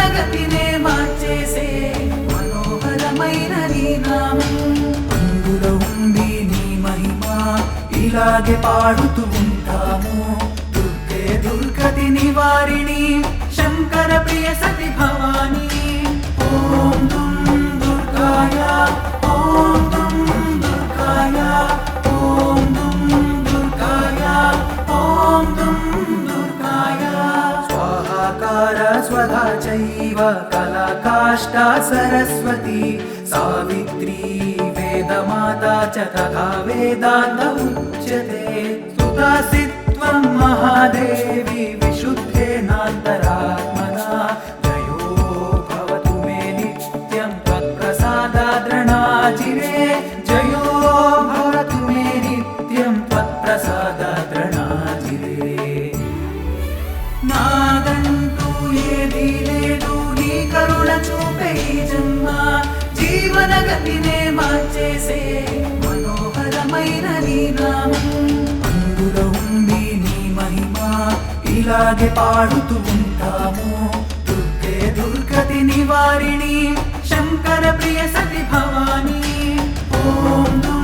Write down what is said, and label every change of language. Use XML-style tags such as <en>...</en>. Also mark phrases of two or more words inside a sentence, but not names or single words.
<te>గతినే మార్చేసే మనోహరమైన నీ నామం అందులో ఉంది నీ మహిమ ఇలాగే పాడుతూ ఉంటాము</te> <sa>దుర్గే దుర్గతి నివారిణి శంకర ప్రియ సతి భవాని ఓం దుం దుర్గాయ ఓం దుం దుర్గాయ ఓం దుం దుర్గాయ ఓం దుం దుర్గాయ స్వాహాకార స్వ स्वधा चैव कला काष्ठा सरस्वती सावित्री वेदमाता च तथा वेदान्त उच्यते सुतासि त्वं महादेवी विशुद्धेनान्तरात्मना जयो भवतु मे नित्यं त्वत्प्रसादाद्रणाचिरे जयो भवतु मे नित्यं त्वत्प्रसादाद्रणाचिरे</sa> <te>నాదంటూ ఏదీ లేదు నీ కరుణ చూపే ఈ జన్మ జీవన గతినే మార్చేసే మనోహరమైన నీ నామం అందులో ఉంది నీ మహిమ ఇలాగే పాడుతూ ఉంటాము</te> <sa>దుర్గే దుర్గతి నివారిణి శంకర ప్రియ సతి భవాని ఓం దుం</sa>